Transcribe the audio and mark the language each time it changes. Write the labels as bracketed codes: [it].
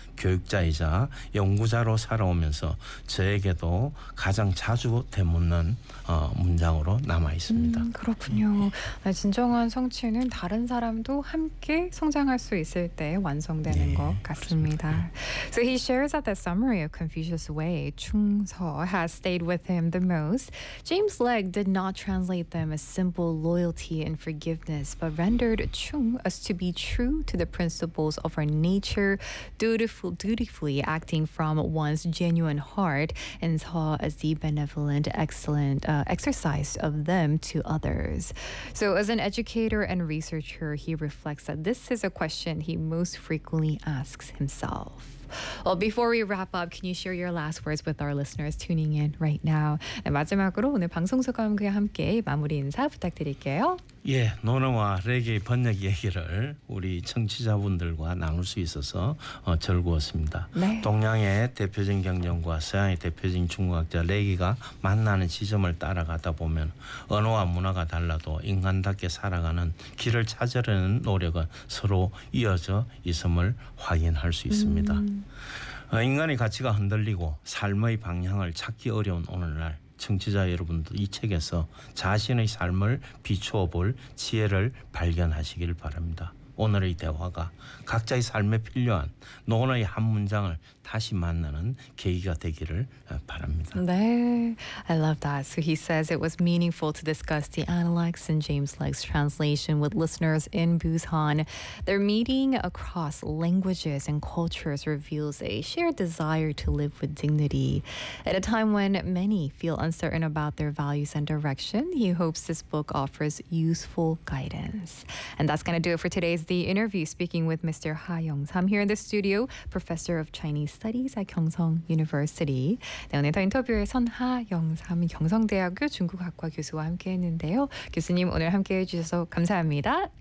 [ko] 교육자이자 연구자로 살아오면서 저에게도 가장 자주 되묻는 문장으로 남아있습니다. 그렇군요. 진정한 성취는 다른 사람도 함께 성장할 수 있을 때 완성되는 것 같습니다. 그렇습니다. [en] So he shares that the summary of Confucius' way, 충서, has stayed with him the most. James Legge did not translate them as simple loyalty and forgiveness, but rendered 충 as to be true to the principles of our nature, dutifully acting from one's genuine heart, and saw as the benevolent, excellent exercise of them to others. So as an educator and researcher, he reflects that this is a question he most frequently asks himself. Well, before we wrap up, can you share your last words with our listeners tuning in right now? [ko] 네, 마지막으로 오늘 방송 소감과 함께 마무리 인사 부탁드릴게요. 예, 노노와 레게 번역 얘기를 우리 청취자분들과 나눌 수 있어서 즐거웠습니다. 네. 동양의 대표적인 경전과 서양의 대표적인 중국학자 레게가 만나는 지점을 따라가다 보면 언어와 문화가 달라도 인간답게 살아가는 길을 찾으려는 노력은 서로 이어져 있음을 확인할 수 있습니다. 인간의 가치가 흔들리고 삶의 방향을 찾기 어려운 오늘날 청취자 여러분도 이 책에서 자신의 삶을 비추어 볼 지혜를 발견하시길 바랍니다. 오늘의 대화가 각자의 삶에 필요한 논어의 한 문장을 다시 만나는 계기가 되기를 바랍니다. [en] 네, I love that. So he says it was meaningful to discuss the Analects and James Legge's translation with listeners in Busan. Their meeting across languages and cultures reveals a shared desire to live with dignity. At a time when many feel uncertain about their values and direction, he hopes this book offers useful guidance. And that's going to do it for today's The Interview, speaking with Mr. Ha Yong-sam here in the studio, Professor of Chinese Studies at Gyeongsang University. [ko] 네, 오늘 더 인터뷰에선 하영삼 경성대학교 중국학과 교수와 함께했는데요. 교수님 오늘 함께해 주셔서 감사합니다.